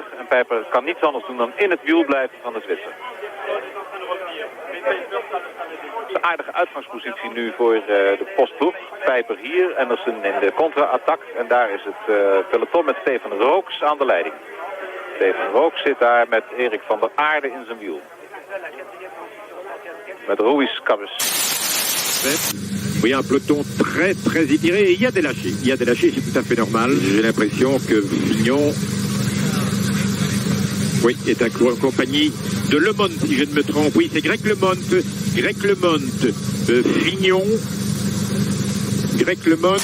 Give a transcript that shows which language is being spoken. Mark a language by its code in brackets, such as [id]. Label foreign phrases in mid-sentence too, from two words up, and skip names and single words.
[nl] En Pijper kan niets anders doen dan in het wiel blijven van de Zwitser. Een aardige uitgangspositie nu voor de postploeg. Pijper hier, Andersen in de contra-attack. En daar is het peloton met Stefan Rooks aan de leiding. Stefan Rooks zit daar met Erik van der Aarde in zijn wiel. Met Ruiz Cabes. [fr] Oui, un peloton très étiré et il y a des lâchés. Il y a des lâchés, c'est tout à fait normal. J'ai l'impression que Fignon, oui, est accompagné de Le Monde, si je ne me trompe. Oui, c'est Greg Le Monde. Fignon, Greg Le Monde.